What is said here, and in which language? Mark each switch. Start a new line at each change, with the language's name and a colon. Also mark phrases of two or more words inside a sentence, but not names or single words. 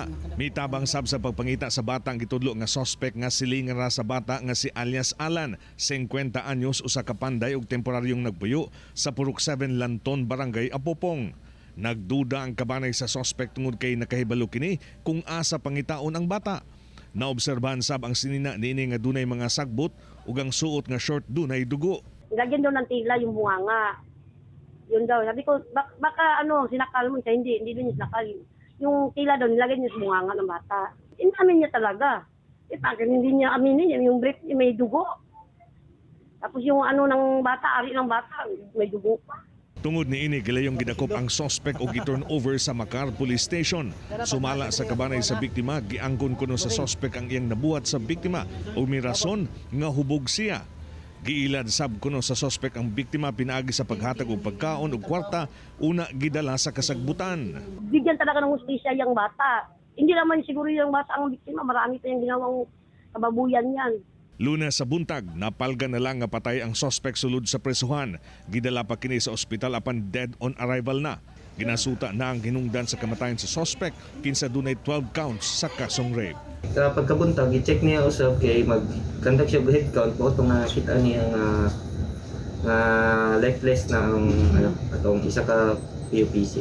Cebuano: Mitabang sab sa pagpangita sa bata ang gitudlo nga suspect nga silingan ra sa bata nga si alias Alan, 50 anyos, usa ka panday ug temporaryong nagpuyo sa Purok 7 Lanton, Barangay Apopong. Nagduda ang kabanay sa suspect tungod kay nakahibalo kini kung asa pangitaon ang bata. Naobserbahan sab ang sinina niini nga dunay mga sagbot ug ang suot nga short dunay dugo.
Filipino: Lagyan daw ng tila yung bunganga. Yun daw. Sabi ko, baka sinakal mo siya. Hindi din niya sinakal. Yung tila daw, nilagyan niya sa bunganga ng bata. Inamin niya talaga. Bakit hindi niya aminin yung brief may dugo. Tapos yung ng bata, ari ng bata, may dugo pa.
Cebuano: Tungod niini gilayong gidakop ang suspect og giturn over sa Macar Police Station. Sumala sa kabanay sa biktima, giangkon kuno sa suspect ang iyang nabuhat sa biktima ug may rason nga hubog siya. Giilad sab kuno sa suspect ang biktima pinaagi sa paghatag og pagkaon ug kwarta, una gidala sa kasagbutan.
Filipino: Bigyan talaga ng hustisya yung bata. Hindi naman siguro yung bata ang biktima, marami pa yung ginawang kababuyan yan.
Cebuano: Lunes sa buntag, napalga na lang nga patay ang suspect sulod sa presuhan. Gidala pa kini sa ospital apan
English: dead on arrival
Cebuano: na. Ginasuta na ang hinungdan sa kamatayan sa suspect kinsa dunay 12 counts sa kasong rape. Sa pagkabuntag, i-check niya usab kay mag-conduct siya
English: head count
Cebuano: po itong nakita niya nga lifeless na ang atong isa ka PUPC.